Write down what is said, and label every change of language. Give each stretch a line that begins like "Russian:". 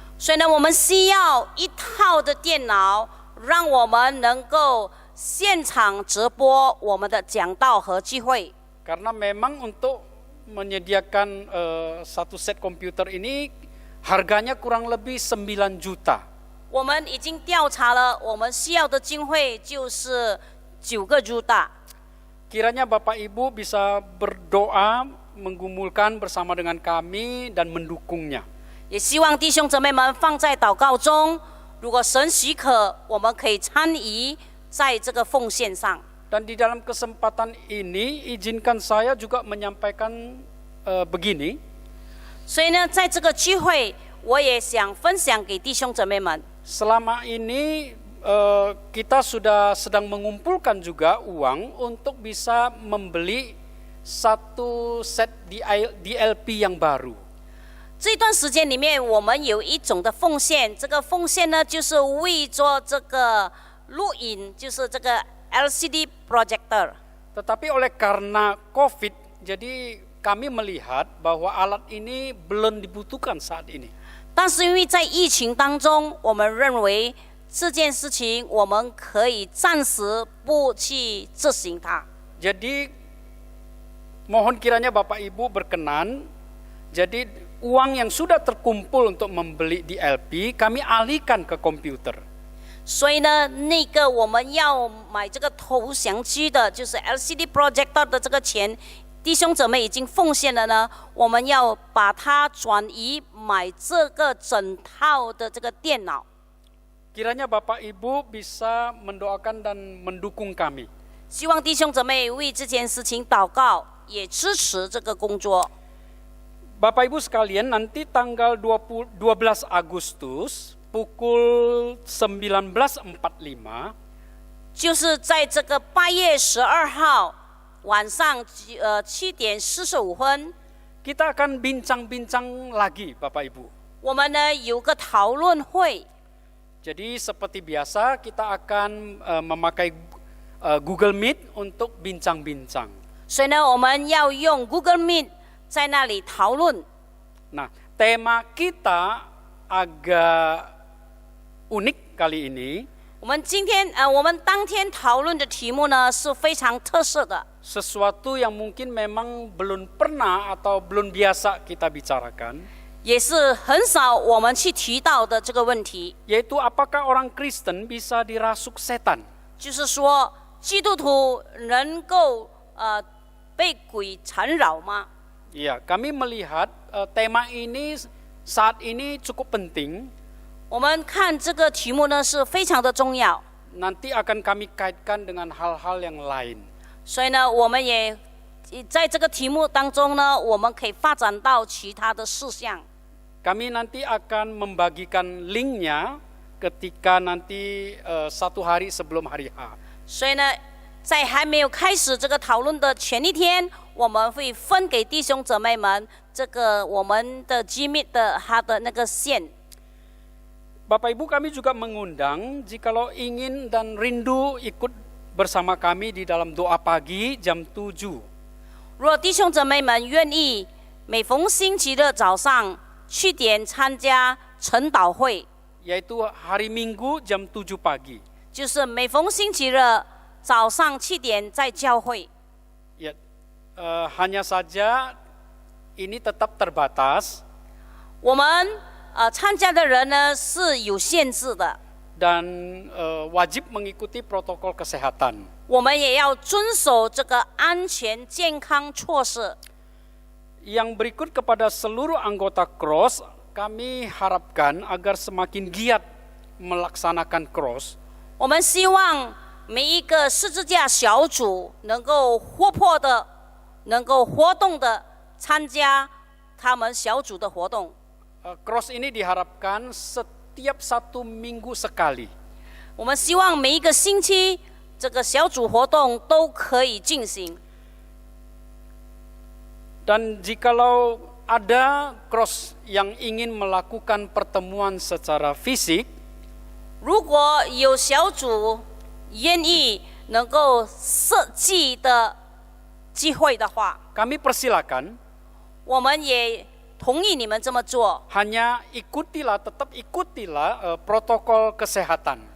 Chinese: 所以呢，我们需要一套的电脑，让我们能够现场直播我们的讲道和聚会。
Indonesian: Karena memang untuk menyediakan satu set komputer ini harganya kurang lebih 9 juta.
Chinese: 我们已经调查了，我们需要的经费就是9个juta。
Indonesian: Kiranya Bapak Ibu bisa berdoa, menggumulkan bersama dengan kami dan mendukungnya.
Chinese: 也希望弟兄姊妹们放在祷告中，如果神许可，我们可以参与在这个奉献上。
Indonesian: Dan di dalam kesempatan ini izinkan saya juga menyampaikan begini.
Chinese: 所以呢，在这个聚会，我也想分享给弟兄姊妹们。
Indonesian: Selama ini kita sudah sedang mengumpulkan juga uang untuk bisa membeli satu set DLP yang baru.
Chinese: 这段时间里面，我们有一种的奉献，这个奉献呢，就是为做这个录影，就是这个 LCD projector。
Indonesian: Tetapi oleh karena COVID, jadi kami melihat bahwa alat ini belum dibutuhkan saat ini.
Chinese: 但是因为在疫情当中，我们认为这件事情我们可以暂时不去执行它。
Indonesian: Jadi mohon kiranya Bapak Ibu berkenan, jadi uang yang sudah terkumpul untuk membeli DLP kami alihkan ke komputer.
Chinese: 所以呢，那个我们要买这个投降机的，就是 LCD projector 的这个钱，弟兄姊妹已经奉献了呢，我们要把它转移买这个整套的这个电脑。
Indonesian: Kiranya Bapak Ibu bisa mendoakan dan mendukung kami.
Chinese: 希望弟兄姊妹为这件事情祷告，也支持这个工作。
Indonesian: Bapak Ibu sekalian, nanti tanggal 12 Agustus pukul 19.45
Chinese: 就是在这个8月12号晚上7点45分，
Indonesian: kita akan bincang-bincang lagi Bapak Ibu.
Chinese: 我们呢有个讨论会。
Indonesian: Jadi seperti biasa kita akan memakai Google Meet untuk bincang-bincang.
Chinese: 所以呢，我们要用 Google Meet 在那里讨论。
Indonesian: Nah, tema kita agak unik kali ini.
Chinese: 我们当天讨论的题目呢是非常特色的，
Indonesian: Sesuatu yang mungkin memang belum pernah atau belum biasa kita bicarakan.
Chinese: 也是很少我们去提到的这个问题，
Indonesian: Yaitu apakah orang Kristen bisa dirasuk setan?
Chinese: 就是说基督徒能够被鬼缠绕吗？
Indonesian: Iya, kami melihat tema ini saat ini cukup penting.
Chinese: 我们看这个题目呢是非常的重要，
Indonesian: Nanti akan kami kaitkan dengan hal-hal yang lain.
Chinese: 所以呢，我们也在这个题目当中呢，我们可以发展到其他的事项。
Indonesian: Kami nanti akan membagikan linknya ketika nanti 1 hari sebelum hari H.
Chinese: 所以呢，在还没有开始这个讨论的前一天，我们会分给弟兄姊妹们这个我们的 Gmeet 的它的那个线。
Indonesian: Bapak Ibu, kami juga mengundang jikalau ingin dan rindu ikut bersama kami di dalam doa pagi jam 7.
Chinese: 如果弟兄姊妹们愿意，每逢星期日早上去点参加晨祷会，
Indonesian: Yaitu hari Minggu jam 7 pagi.
Chinese: 就是每逢星期日早上7点在教会。
Indonesian: Ya, hanya saja ini tetap terbatas
Chinese: 我们参加的人呢是有限制的，
Indonesian: dan wajib mengikuti protokol kesehatan.
Chinese: 我们也要遵守这个安全健康措施。
Indonesian: Yang berikut kepada seluruh anggota Cross, kami harapkan agar semakin giat melaksanakan Cross.
Chinese: 我们希望每一个十字架小组能够活泼的、能够活动的参加他们小组的活动。
Indonesian: Cross ini diharapkan setiap 1 minggu sekali.
Chinese: 我们希望每一个星期这个小组活动都可以进行。
Indonesian: Dan jikalau ada Cross yang ingin melakukan pertemuan secara fisik,
Chinese: 如果有小组愿意能够设计的机会的话，
Indonesian: kami persilakan.
Chinese: 我们也同意你们这么做，
Indonesian: Hanya tetap ikutilah protokol kesehatan.